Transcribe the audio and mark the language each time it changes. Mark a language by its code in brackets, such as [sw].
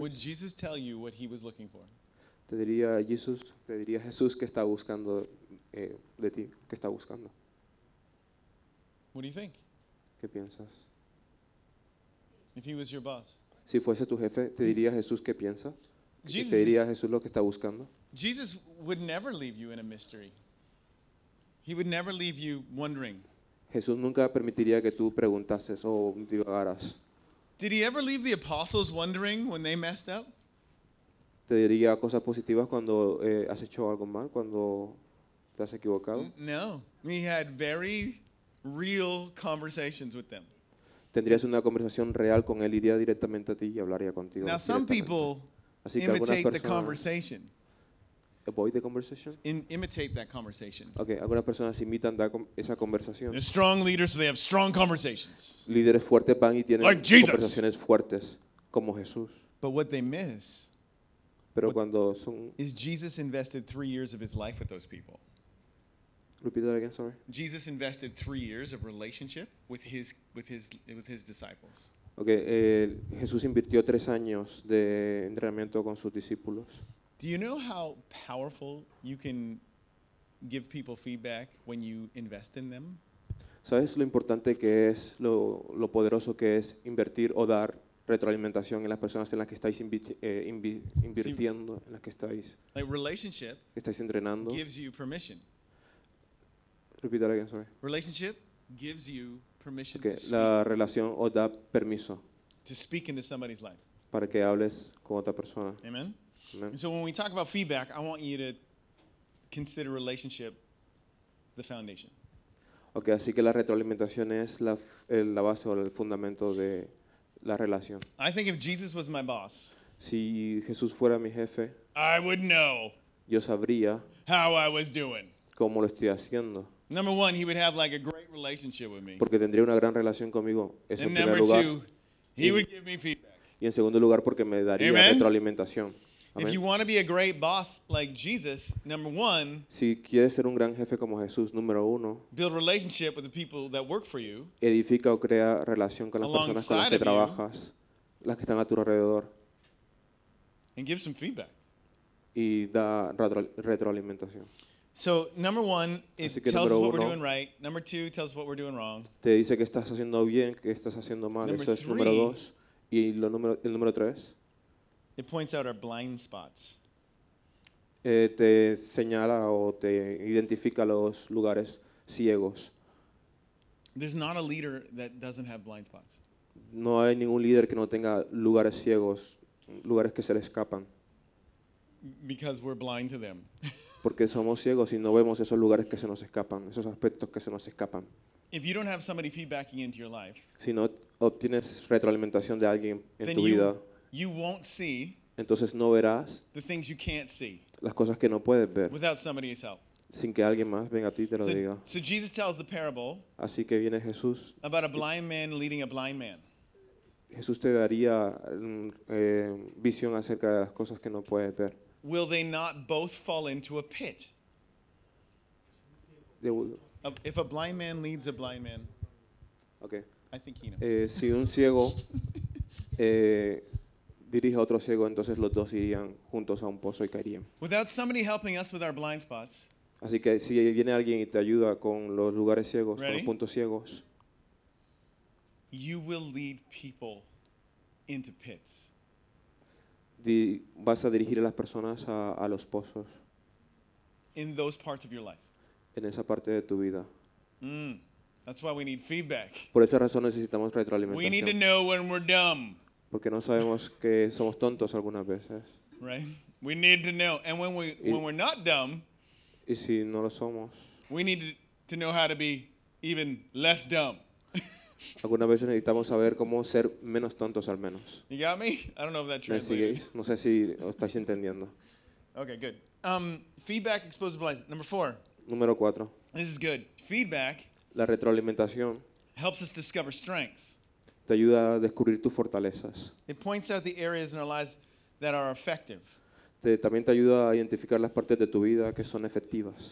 [en] Would Jesus tell you what he was looking for? [es] Te diría Jesús, te diría Jesús que está buscando de ti, que está buscando. [en] What do you think? [es] ¿Qué piensas? [en] If he was your boss. [es] Si fuese tu jefe, te diría Jesús qué piensa. [en] Jesus, [es] te diría Jesús lo que está buscando. [en] Jesus would never leave you in a mystery. He would never leave you wondering. [es] Jesús nunca permitiría que tú preguntases o divagaras. [en] Did he ever leave the apostles wondering when they messed up? [es] ¿Te diría cosas positivas cuando has hecho algo mal, cuando te has equivocado? [en] No. He had very real conversations with them. [es] Tendrías una conversación real con él, iría directamente a ti y hablaría contigo. [en] Now some people [es] así que [en] imitate [es] personas, [en] the conversation. Avoid the conversation. Imitate that conversation. [es] Okay, algunas personas imitan esa conversación. [en] They're strong leaders, so they have strong conversations. [es] Líderes fuertes van y tienen [en] like Jesus. [es] Conversaciones fuertes, como Jesús. [en] But what they miss [es] pero cuando son, [en] is Jesus invested 3 years of his life with those people. Repeat that again, sorry. Jesus invested 3 years of relationship with his disciples. [es] Okay, Jesús invirtió 3 años de entrenamiento con sus discípulos. [en] Do you know how powerful you can give people feedback when you invest in them? [es] ¿Sabes lo importante que es, lo poderoso que es invertir o dar retroalimentación en las personas en las que estáis invirtiendo, en las que estáis, [en] like relationship [es] que estáis entrenando? [en] Gives you permission. Repeat that again, sorry. Relationship gives you permission okay, to speak. [es] La relación os da permiso [en] to speak into somebody's life. [es] Para que hables con otra persona. [en] Amen. And so when we talk about feedback, I want you to consider relationship the foundation. [es] Okay, así que la retroalimentación es la base o el fundamento de la relación. [en] I think if Jesus was my boss, [es] si Jesús fuera mi jefe, [en] I would know [es] yo sabría [en] how I was doing. [es] Cómo lo estoy haciendo. [en] Number one, he would have like a great relationship with me. [es] Porque tendría una gran relación conmigo. Eso [en] and [es] en primer [en] number [es] lugar. [en] Two, he would give me feedback. [es] Y en segundo lugar, porque me daría [en] Amen? [es] Retroalimentación. [en] If you want to be a great boss like Jesus, number one, [es] si quieres ser un gran jefe como Jesús, número uno, [en] build a relationship with the people that work for you, [es] edifica o crea relación con las personas con las que trabajas, las que están a tu alrededor, [en] and give some feedback. [es] Y da retroalimentación. [en] So number one, it tells us what we're doing right. Number two, tells us what we're doing wrong. [es] Te dice que estás haciendo bien, que estás haciendo mal. Eso es número dos. Y el número tres. [en] It points out our blind spots. [es] Te señala o te identifica los lugares ciegos. [en] There's not a leader that doesn't have blind spots. [es] No hay ningún líder que no tenga lugares ciegos, lugares que se le escapan. [en] Because we're blind to them. [es] Porque somos ciegos y no vemos esos lugares que se nos escapan, esos aspectos que se nos escapan. [en] If you don't have somebody feedbacking into your life, [es] si no obtienes retroalimentación de alguien en tu vida, [en] you won't see, [es] entonces no verás [en] the things you can't see, [es] las cosas que no puedes ver, [en] without somebody's help. [es] Sin que alguien más venga a ti y te lo diga. [en] So Jesus tells the parable, [es] así que viene Jesús, [en] about a blind man leading a blind man. [es] Jesús te daría visión acerca de las cosas que no puedes ver. [en] Will they not both fall into a pit? If a blind man leads a blind man, okay. I think he knows. [es] Si un ciego dirige a otro ciego, entonces los dos irían juntos a un pozo y caerían. [en] Without somebody helping us with our blind spots. [es] Así que si viene alguien y te ayuda con los lugares ciegos, con los puntos ciegos. [en] You will lead people into pits. [es] Vas a dirigir a las personas a los pozos. [en] In those parts of your life. [es] En esa parte de tu vida. [en] That's why we need feedback. [es] Por esa razón necesitamos retroalimentación. [en] We need to know when we're dumb. [es] Porque no sabemos que somos tontos algunas veces. [en] Right? We need to know. And when we're not dumb. [es] Y si no lo somos. [en] We need to know how to be even less dumb. [es] Algunas veces necesitamos saber cómo ser menos tontos al menos. [en] You got me? I don't know if that translates. [es] ¿Me sigues? No sé si lo estáis entendiendo. [en] Okay, good. Feedback exposes blind. Number four. [es] Número cuatro. [en] This is good. Feedback. [es] La retroalimentación. [en] Helps us discover strengths. [es] Te ayuda a descubrir tus fortalezas. [en] It points out the areas in our lives that are effective. [es] También te ayuda a identificar las partes de tu vida que son efectivas.